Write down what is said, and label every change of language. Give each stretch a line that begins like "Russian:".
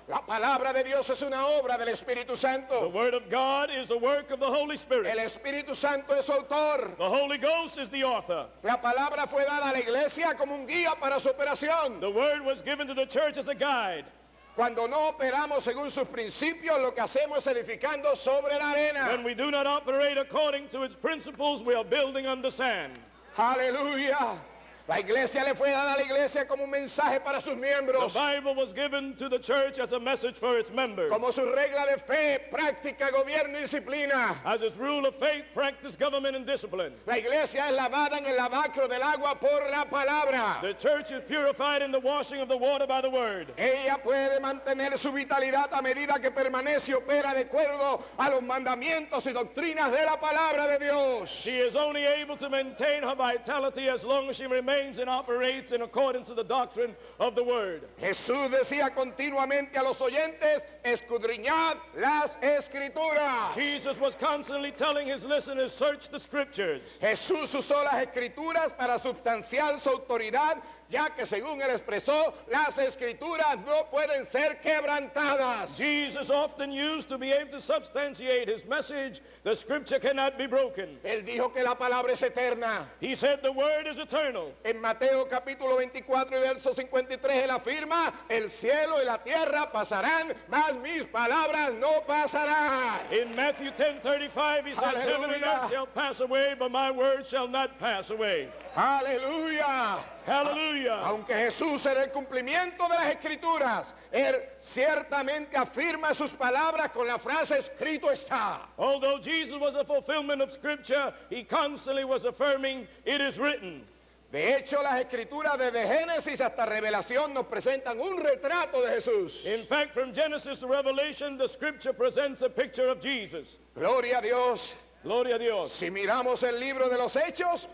Spanish: La palabra de Dios es una obra del Espíritu
English: The
Spanish: Santo.
English: Word of God is a work of the Holy Spirit.
Spanish: El Espíritu Santo es su autor.
English: The Holy Ghost is the author.
Spanish: La palabra fue dada a la iglesia como un guía para su operación.
English: The Word was given to the church as a guide.
Spanish: Cuando no operamos según sus principios, lo que hacemos es edificando sobre la arena.
English: When we do not operate according to its principles, we are building on the sand.
Spanish: Aleluya. La iglesia le fue dada a la iglesia como un mensaje para sus
English: The
Spanish: miembros,
English: Bible was given to the church as a message for its members.
Spanish: como su regla de fe, práctica, gobierno y disciplina.
English: As its rule of faith, practice, government, and discipline.
Spanish: La iglesia es lavada en el lavacro del agua por la palabra.
English: The church is purified in the washing of the water by the Word.
Spanish: Ella puede mantener su vitalidad a medida que permanece y opera de acuerdo a los mandamientos y doctrinas de la palabra de Dios.
English: She is only able to maintain her vitality as long as she remains and operates in accordance to the doctrine of the Word.
Spanish: Jesús decía continuamente a los oyentes, escudriñad las escrituras.
English: Jesus was constantly telling his listeners, search the Scriptures.
Spanish: Jesús usó las escrituras para sustanciar su autoridad, ya que según él expresó, las escrituras no pueden ser quebrantadas.
English: Jesus often used to be able to substantiate his message, the Scripture cannot be broken.
Spanish: Él dijo que la palabra es eterna.
English: He said the Word is eternal.
Spanish: En Mateo capítulo 24 y verso 53 él afirma, el cielo y la tierra pasarán, mas mis palabras no pasarán.
English: In Matthew 10:35 he says, heaven and Hallelujah. earth shall pass away, but my word shall not pass away.
Spanish: Aleluya.
English: Hallelujah.
Spanish: Aunque Jesús era el cumplimiento de las escrituras, él ciertamente afirma sus palabras con la frase escrito está.
English: Although Jesus was a fulfillment of Scripture, he constantly was affirming, it is written.
Spanish: De hecho, las escrituras desde Génesis hasta Revelación nos presentan un retrato de Jesús.
English: In fact, from Genesis to Revelation, the Scripture presents a picture of Jesus.
Spanish: Gloria a Dios. Gloria a Dios. Si miramos el libro de los Hechos,